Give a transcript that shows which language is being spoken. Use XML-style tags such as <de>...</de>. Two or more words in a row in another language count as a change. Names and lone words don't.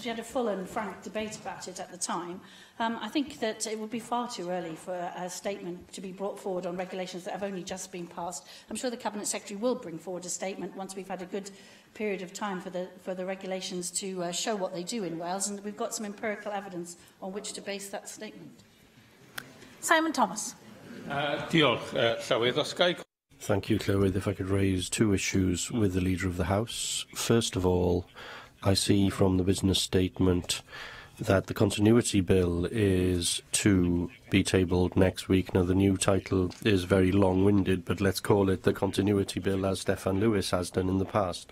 <en>We had a full and frank debate about it at the time. I think that it would be far too early for a statement to be brought forward on regulations that have only just been passed. I'm sure the Cabinet Secretary will bring forward a statement once we've had a good period of time for the regulations to show what they do in Wales, and we've got some empirical evidence on which to base that statement. Simon Thomas.</en> <cy>Diolch, Llywydd. Os gai...</cy> <en>Thank you, Llywydd. If I could raise two issues with the Leader of the House. First of all, I see from the business statement that the continuity bill is to be tabled next week. Now, the new title is very long-winded, but let's call it the continuity bill, as Steffan Lewis has done in the past.</en>